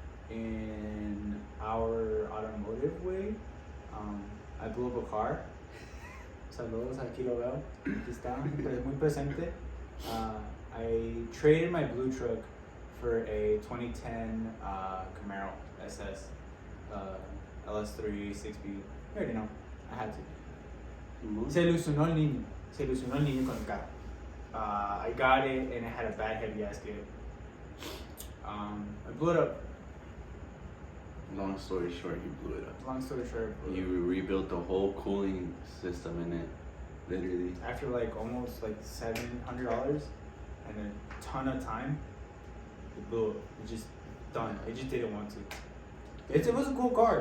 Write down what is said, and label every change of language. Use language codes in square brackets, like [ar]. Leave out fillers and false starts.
[en] In our automotive way, I blew up a car. [es] Saludos, aquí lo veo. Aquí está, muy presente. [en] I traded my blue truck for a 2010 Camaro SS LS3 6B. You already know. I had to. [es] Se ilusionó el niño con el carro. [en] I got it and it had a bad head gasket. I blew it up. Long story short, you blew it up. Long story short, You rebuilt the whole cooling system in it, literally. After like almost like $700 and a ton of time, it blew up. It just done. I just didn't want to. It was a cool car.